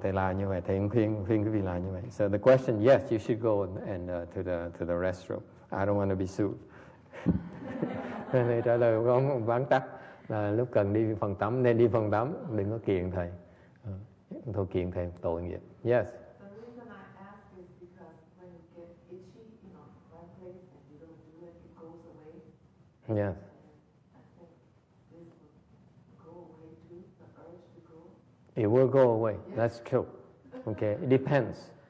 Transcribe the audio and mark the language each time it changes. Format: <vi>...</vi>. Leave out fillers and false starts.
<vi>Thầy làm như vậy, thầy khuyên quý vị làm như vậy.</vi> <en>So the question, yes, you should go to the restroom. I don't want to be sued.</en> <vi>Thầy trả lời có vắn tắt là lúc cần đi phòng tắm nên đi phòng tắm, đừng có kiện thầy. thôi kiện thầy tội nghiệp.</vi> <en>Yes. The reason I ask is because when you get itchy, one place and you don't do it, it goes away. Yes. And I think this will go away too, the urge to go. It will go away. That's true. Okay. It depends.</en>